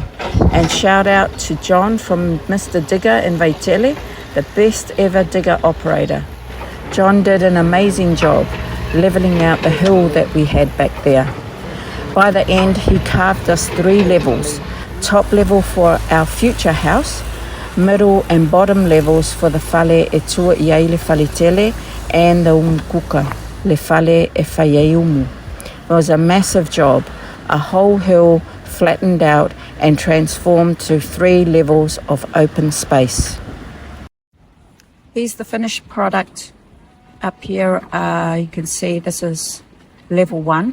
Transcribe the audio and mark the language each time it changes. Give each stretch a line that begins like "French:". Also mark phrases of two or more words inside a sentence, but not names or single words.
English: And shout out to John from Mr. Digger in Tele, the best ever digger operator. John did an amazing job levelling out the hill that we had back there. By the end, he carved us 3 levels. Top level for our future house, middle and bottom levels for the
Samoan: fale e tua iai le fale tele
English: and the umkuka,
Samoan: le fale e whaieumu.
English: It was a massive job. A whole hill flattened out and transformed to 3 levels of open space. Here's the finished product. Up here, you can see this is level 1.